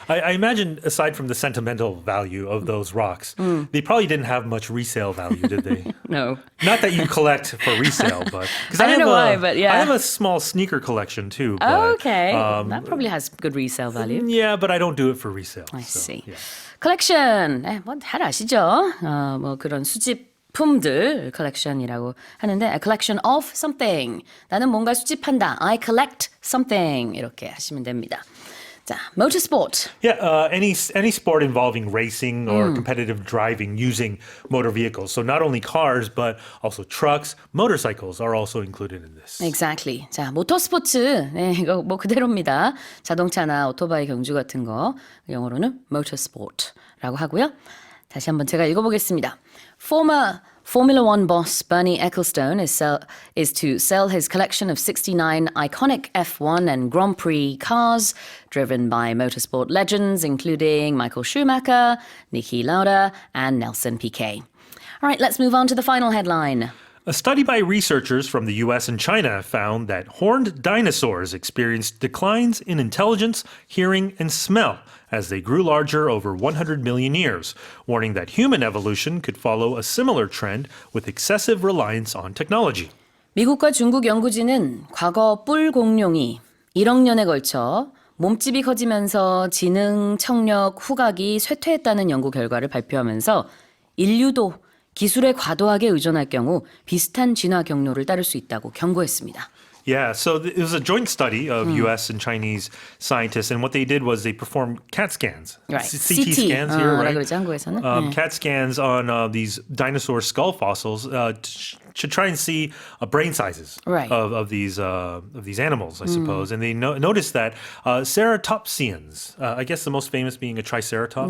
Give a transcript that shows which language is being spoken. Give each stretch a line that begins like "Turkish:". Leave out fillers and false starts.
English: I imagine, aside from the sentimental value of those rocks, they probably didn't have much resale value, did they? No. Not that you collect for resale, but because I don't know why, but yeah. I have a small sneaker collection too. But, Oh, okay. That probably has good resale value. Yeah, but I don't do it for resale. I so, see. yeah.
Korean: 컬렉션, 뭐 잘 아시죠? 뭐 그런 수집품들 컬렉션이라고 하는데
English: a collection of something.
Korean: 나는 뭔가 수집한다.
English: I collect something.
Korean: 이렇게 하시면 됩니다. 자, motorsport.
English: Yeah, any sport involving racing or competitive driving using motor vehicles. So not only cars, but also trucks, motorcycles are also included in this. Exactly.
Korean: 자, 모터스포츠. 네, 이거 뭐 그대로입니다. 자동차나 오토바이 경주 같은 거 영어로는 motorsport라고 하고요. 다시 한번 제가 읽어보겠습니다.
English: Former Formula One boss Bernie Ecclestone is to sell his collection of 69 iconic F1 and Grand Prix cars driven by motorsport legends including Michael Schumacher, Niki Lauda, and Nelson Piquet. All right, let's move on to the final headline. A study by researchers from the US and China found that horned dinosaurs experienced declines in intelligence, hearing, and smell as they grew larger over 100 million years, warning that human evolution could follow a similar trend with excessive reliance on technology.
Korean: 미국과 중국 연구진은 과거 뿔 공룡이 1억 년에 걸쳐 몸집이 커지면서 지능, 청력, 후각이 쇠퇴했다는 연구 결과를 발표하면서 인류도 기술에 과도하게 의존할 경우 비슷한 진화 경로를 따를 수 있다고 경고했습니다.
English: Yeah, so it was a joint study of US and Chinese scientists, and what they did was they performed CAT scans, Right. CT scans here, right?
Korean: 그러죠, 한국에서는.
English: CAT scans on these dinosaur skull fossils to try and see brain sizes Right. of these animals, I suppose. And they noticed that ceratopsians, I guess the most famous being a triceratops,